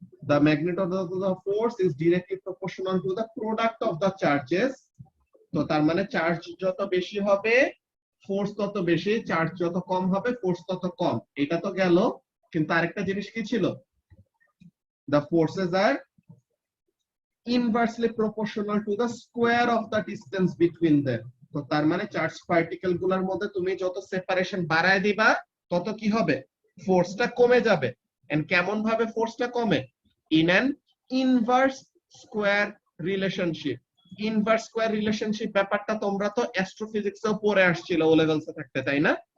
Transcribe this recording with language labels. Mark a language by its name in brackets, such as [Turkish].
[English] the magnitude of the force is directly proportional to the product of the charges. [Bangla] তো তার মানে charge যত বেশি হবে ফোর্স তত বেশি, চার্জ যত কম হবে ফোর্স তত কম। এটা তো গেল, কিন্তু আরেকটা জিনিস কি ছিল? [English] the forces are inversely proportional to the square of the distance between them. [Bangla] তো তার মানে চার্জ পার্টিকেল গুলোর মধ্যে তুমি যত সেপারেশন বাড়ায় দিবা তত কি হবে? ফোর্সটা কমে যাবে। এন্ড কেমন ভাবে ফোর্সটা কমে? [English] In an inverse square relationship. [Bangla] Inverse square relationship ব্যাপারটা তোমরা তো অ্যাস্ট্রোফিজিক্সেও পড়ে আসছিল ও লেভেলসে থাকতে, তাই না?